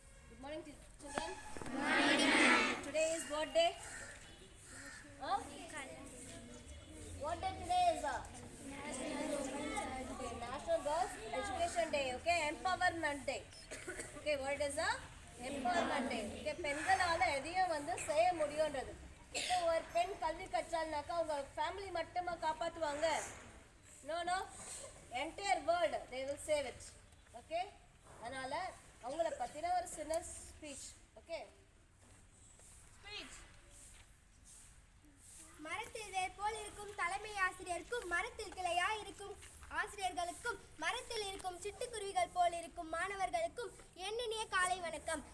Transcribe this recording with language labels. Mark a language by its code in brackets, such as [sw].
[en] Good morning, children. Good morning. Today is what day? What day today is? National Girls Education Day. Okay, Empowerment Day. Okay, what is Empowerment Day? [ta] Okay, பெண்களால எதையும் செய்ய முடியும்ன்றது. இப்போ ஒரு பெண் கல்வி கற்றால்னாக்கா அவங்க family மட்டுமா காப்பாற்றுவாங்க? [en] No. Entire world they will save it. [ta] Okay, அதனால அவங்கள பத்தின ஒரு சின்ன ஸ்பீச். ஓகே, மரத்தில் வேர் போல் இருக்கும் தலைமை ஆசிரியருக்கும் மரத்தில் கிளையாய் இருக்கும் ஆசிரியர்களுக்கும் மரத்தில் இருக்கும் சிட்டுக்குருவிகள் போல் இருக்கும் மாணவர்களுக்கும் என்னினிய காலை வணக்கம்.